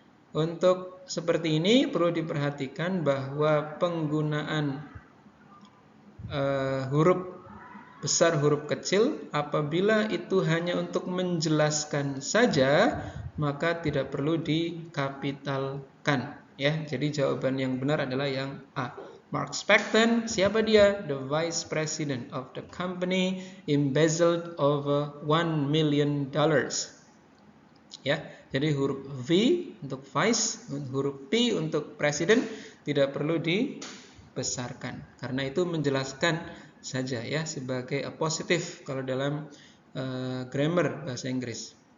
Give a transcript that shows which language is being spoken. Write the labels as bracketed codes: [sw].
[id] Untuk seperti ini perlu diperhatikan bahwa penggunaan huruf besar huruf kecil apabila itu hanya untuk menjelaskan saja maka tidak perlu dikapitalkan ya. Jadi jawaban yang benar adalah yang A. Mark Paxton, siapa dia? [en] The vice president of the company, embezzled over $1 million. [id] Ya, jadi huruf V untuk vice, huruf P untuk presiden tidak perlu dibesarkan karena itu menjelaskan saja ya sebagai positif kalau dalam grammar bahasa Inggris.